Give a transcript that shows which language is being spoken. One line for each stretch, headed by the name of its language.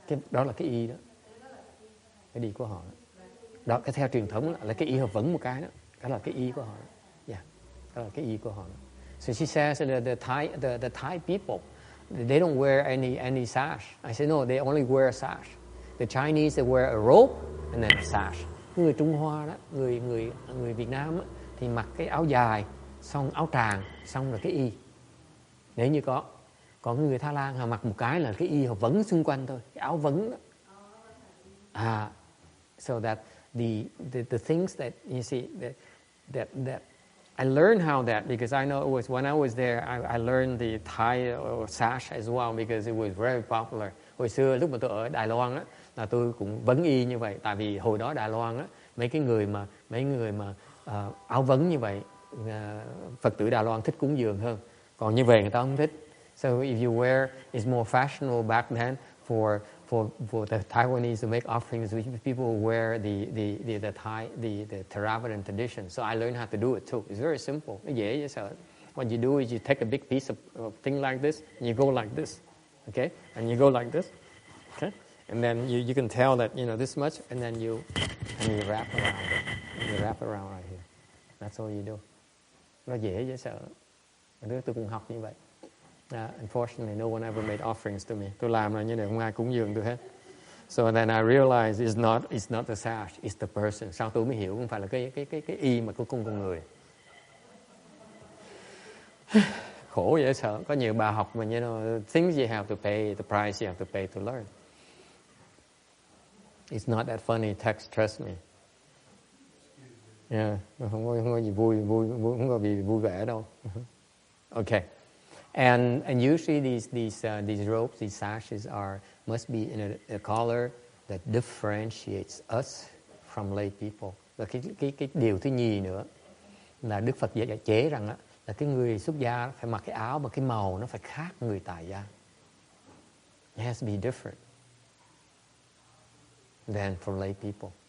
Vietnamese: Đó là cái y đó, cái đi của họ đó. Cái theo truyền thống là cái y hợp vấn một cái đó, đó là cái y của họ. Đó là cái y của họ.
English: So she says that the Thai people, they don't wear any sash. I said no, they only wear a sash. The Chinese, they wear a rope and then a sash.
Vietnamese: Người Trung Hoa đó, người Việt Nam đó, thì mặc cái áo dài, xong áo tràng, xong là cái y. Nếu như có. Còn người Thái Lan họ mặc một cái là cái y họ vấn xung quanh thôi, cái áo vấn đó.
English: So that the things that you see that I learned how that, because I know it was when I was there, I learned the Thai sash as well, because it was very popular.
Vietnamese: Hồi xưa lúc mà tôi ở Đài Loan á, là tôi cũng vấn y như vậy, tại vì hồi đó Đài Loan á, mấy người mà áo vấn như vậy, Phật tử Đài Loan thích cúng dường hơn. Còn như vậy người ta không thích.
English: So if you wear, it's more fashionable back then for the Taiwanese to make offerings. People wear the Theravadan tradition. So I learned how to do it too. It's very simple.
Vietnamese: Nó dễ vậy sao?
English: What you do is you take a big piece of thing like this, and you go like this, okay? And you go like this, okay? And then you can tell that this much, and then you wrap around it. You wrap around right here. That's all you do.
Vietnamese: Nó dễ vậy sao? Tôi cũng học như vậy.
English: Unfortunately, no one ever made offerings to me.
Vietnamese: Tôi làm là như này, không ai cúng dường tôi hết.
English: So then I realized it's not the sash, it's the person.
Vietnamese: Sau tôi mới hiểu không phải là cái y mà của con người. Khổ dễ sợ. Có nhiều bà học mà
English: things you have to pay, the price you have to pay to learn. It's not that funny, text, trust me.
Vietnamese: Yeah, không có gì không có gì vui vẻ đâu.
English: Okay. And usually these ropes, these sashes must be in a color that differentiates us from lay people.
Vietnamese: Và cái điều thứ nhì nữa là Đức Phật dạy chế rằng á, là cái người xuất gia phải mặc cái áo mà cái màu nó phải khác người tại gia.
English: It has to be different than for lay people.